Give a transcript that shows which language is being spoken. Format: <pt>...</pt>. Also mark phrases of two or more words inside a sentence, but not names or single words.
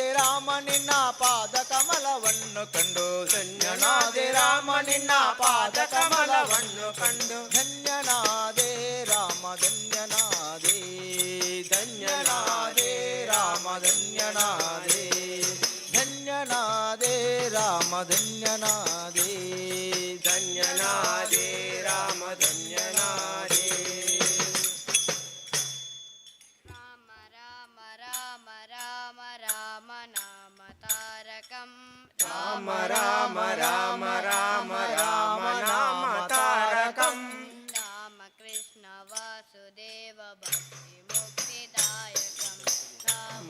<kn>ರಾಮ ನಿನ್ನ ಪಾದ ಕಮಲವನ್ನು ಕಂಡು ಧನ್ಯನಾದೆ ರಾಮ ನಿನ್ನ ಪಾದ ಕಮಲವನ್ನು ಕಂಡು ಧನ್ಯನಾದೆ ರಾಮ ಧನ್ಯನಾದೆ ಧನ್ಯನಾದೆ ರಾಮ ಧನ್ಯನಾದೆ ಧನ್ಯನಾದೆ ರಾಮ ಧನ್ಯನಾದೆ ಧನ್ಯನಾದೆ ರಾಮ ಧನ್ಯನಾದೆ</kn> <sa>राम राम राम राम राम नाम तारकम् राम राम राम राम राम नाम तारकम् राम कृष्ण वासुदेव भक्ति मुक्तिदायकम् राम</sa>